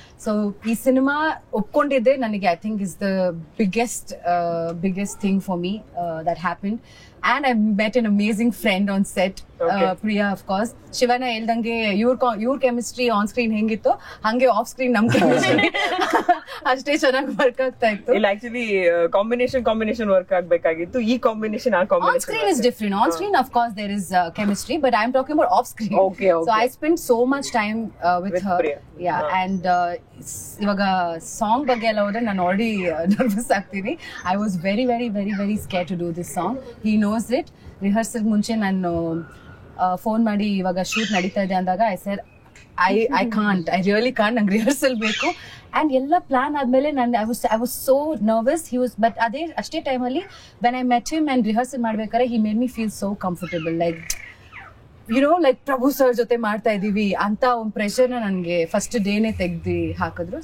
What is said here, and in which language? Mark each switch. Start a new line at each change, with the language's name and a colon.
Kannada: So ಈ cinema ಒಪ್ಕೊಂಡಿದ್ದೆ ನನಗೆ
English: I think is the biggest thing for me that happened. And I met an amazing friend on set, Priya of course.
Kannada: Shivanna ಹೇಳ್ದಂಗೆ ಇವ್ರ chemistry on screen ಹೆಂಗಿತ್ತು ಹಂಗೆ off screen ನಮ್ chemistry ಅಷ್ಟೇ ಚೆನ್ನಾಗಿ work ಆಗ್ತಾ ಇತ್ತು. ಇಲ್ಲ ಆಕ್ಚುಲಿ ಕಾಂಬಿನೇಷನ್ ವರ್ಕ್ ಆಗ್ಬೇಕಾಗಿತ್ತು. ಈ ಕಾಂಬಿನೇಷನ್ ಆ
English: On
Kannada: combination
English: screen is different. On screen, of course, there is chemistry, but I'm talking about off screen. Okay. So I spent so much time with her. Priya. Yeah, and
Kannada: ಇವಾಗ song ಬಗ್ಗೆ ಎಲ್ಲ ಹೋದ್ರೆ ನಾನು already nervous ಆಗ್ತೀನಿ.
English: I was very, very, very, very scared to do this song. He knows it.
Kannada: Rehearsal ಮುಂಚೆ ನಾನು phone ಮಾಡಿ ಇವಾಗ ಶೂಟ್ ನಡೀತಾ ಇದೆ ಅಂದಾಗ
English: I really can't,
Kannada: ನಂಗೆ ರಿಹರ್ಸಲ್ ಬೇಕು. ಅಂಡ್ ಎಲ್ಲ ಪ್ಲಾನ್ ಆದ್ಮೇಲೆ
English: I was so nervous.
Kannada: But ಅಷ್ಟೇ ಟೈಮಲ್ಲಿ
English: when I met him and
Kannada: rehearsal ಮಾಡ್ಬೇಕಾದ್ರೆ
English: he made me feel so comfortable, like like
Kannada: Prabhu sir ಜೊತೆ ಮಾಡ್ತಾ ಇದೀವಿ ಅಂತ ಒಂದು ಪ್ರೆಷರ್ನ ನನಗೆ ಫಸ್ಟ್ ಡೇನೆ ತೆಗ್ದು ಹಾಕಿದ್ರು.